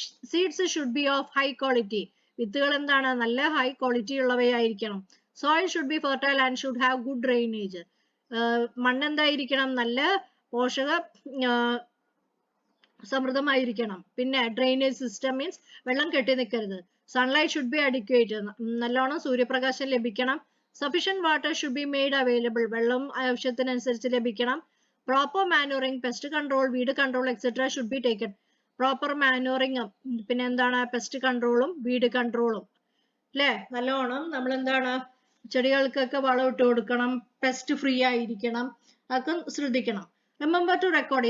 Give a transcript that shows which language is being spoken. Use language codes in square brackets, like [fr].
[en] Seeds should be of high quality. [ml] വിത്തുകൾ എന്താണ്? നല്ല high quality ഉള്ളവയായിരിക്കണം. [en] Soil should be fertile and should have good drainage. [ml] മണ്ണെന്തായിരിക്കണം? നല്ല പോഷക സമൃദ്ധമായിരിക്കണം. പിന്നെ ഡ്രെയിനേജ് സിസ്റ്റം മീൻസ് വെള്ളം കെട്ടി നിൽക്കരുത്. [en] Sunlight should be adequate. [ml] നല്ലോണം സൂര്യപ്രകാശം ലഭിക്കണം. [en] Sufficient water should be made available. [ml] വെള്ളം ആവശ്യത്തിനനുസരിച്ച് ലഭിക്കണം. [en] Proper manuring, pest control, weed control etc. should be taken. [ml] Proper manuring, പിന്നെ എന്താണ്? പെസ്റ്റ് കൺട്രോളും വീഡ് കൺട്രോളും അല്ലെ. നല്ലോണം നമ്മൾ എന്താണ്, ചെടികൾക്കൊക്കെ വളം ഇട്ട് കൊടുക്കണം. പെസ്റ്റ് ഫ്രീ ആയിരിക്കണം. അതൊക്കെ ശ്രദ്ധിക്കണം. [en] Remember to record.